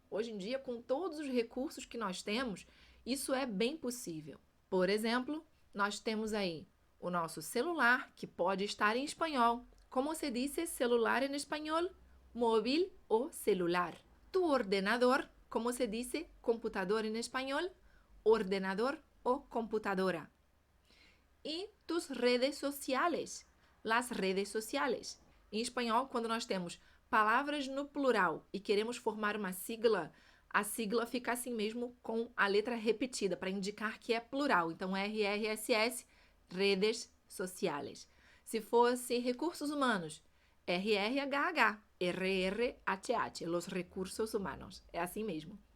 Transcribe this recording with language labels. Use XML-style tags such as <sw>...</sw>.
<pt>Hoje em dia, com todos os recursos que nós temos, isso é bem possível. Por exemplo, nós temos aí o nosso celular, que pode estar em espanhol. Como se diz celular em espanhol? Móvil ou celular.</pt> <es>Tu ordenador,</es> <pt>como se diz computador em espanhol? Ordenador ou computadora.</pt> <es>E tus redes sociales, las redes sociales.</es> <pt>Em espanhol, quando nós temos palavras no plural e queremos formar uma sigla, a sigla fica assim mesmo com a letra repetida para indicar que é plural. Então, RRSS, redes sociales. Se fosse recursos humanos, RRHH, RRHH,</pt> <es>los recursos humanos.</es> <pt>É assim mesmo.</pt>